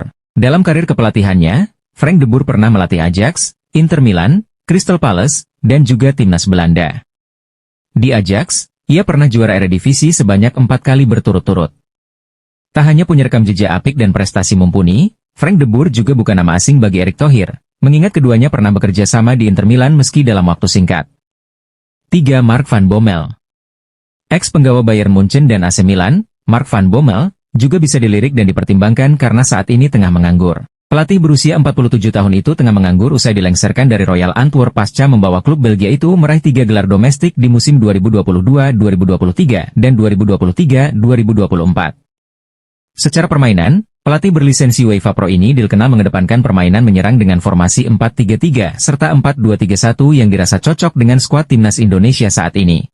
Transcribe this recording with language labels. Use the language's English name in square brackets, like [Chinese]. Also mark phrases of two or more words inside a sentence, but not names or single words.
[Indonesian] Dalam karir kepelatihannya, Frank de Boer pernah melatih Ajax, Inter Milan, Crystal Palace, dan juga timnas Belanda. Di Ajax, ia pernah juara Eredivisie sebanyak 4 kali berturut-turut. Tak hanya punya rekam jejak apik dan prestasi mumpuni, Frank de Boer juga bukan nama asing bagi Erick Thohir, mengingat keduanya pernah bekerja sama di Inter Milan meski dalam waktu singkat. 3. Mark van Bommel. Ex-penggawa Bayern Munchen dan AC Milan, Mark van Bommel, juga bisa dilirik dan dipertimbangkan karena saat ini tengah menganggur. Pelatih berusia 47 tahun itu tengah menganggur usai dilengsarkan dari Royal Antwerp pasca membawa klub Belgia itu meraih 3 gelar domestik di musim 2022-2023 dan 2023-2024. Secara permainan, pelatih berlisensi UEFA Pro ini dikenal mengedepankan permainan menyerang dengan formasi 4-3-3 serta 4-2-3-1 yang dirasa cocok dengan skuad timnas Indonesia saat ini.